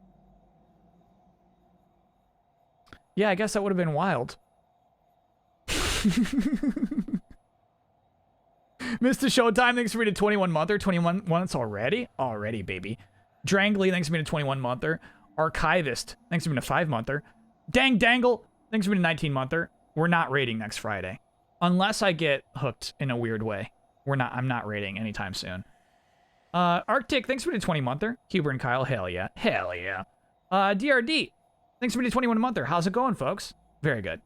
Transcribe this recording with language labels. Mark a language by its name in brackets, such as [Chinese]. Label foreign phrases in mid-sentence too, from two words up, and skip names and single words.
[English] Yeah, I guess that would have been wild. Mr. Showtime, thanks for being a 21-monther. 21 months already? Already, baby. Drangly, thanks for being a 21-monther. Archivist, thanks for being a 5-monther. Dang Dangle, thanks for being a 19-monther. We're not raiding next Friday. Unless I get hooked in a weird way. I'm not raiding anytime soon. Arctic, thanks for being a 20-monther. Huber and Kyle, hell yeah. Hell yeah. DRD, thanks for being a 21-monther. How's it going, folks? Very good.